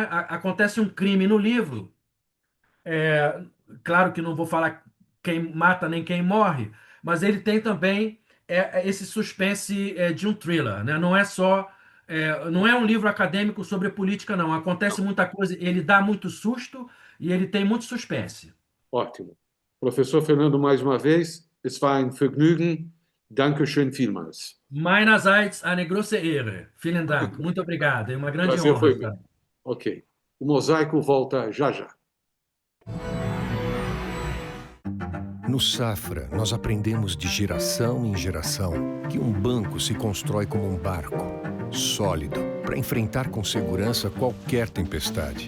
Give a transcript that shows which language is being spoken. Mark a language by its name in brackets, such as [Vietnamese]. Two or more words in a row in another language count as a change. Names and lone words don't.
[Portuguese] Acontece um crime no livro. Claro que não vou falar quem mata nem quem morre, mas ele tem também esse suspense de um thriller, né? Não é só, não é um livro acadêmico sobre política, não. Acontece muita coisa, ele dá muito susto e ele tem muito suspense. Ótimo. Professor Fernando, mais uma vez, [German] es war ein Vergnügen. Dankeschön vielmals. Meinerseits eine große Ehre. Vielen Dank. [Portuguese] Muito obrigado. É uma O grande prazer honra. foi meu. Ok. O Mosaico volta já já. No Safra, nós aprendemos de geração em geração que um banco se constrói como um barco, sólido, para enfrentar com segurança qualquer tempestade.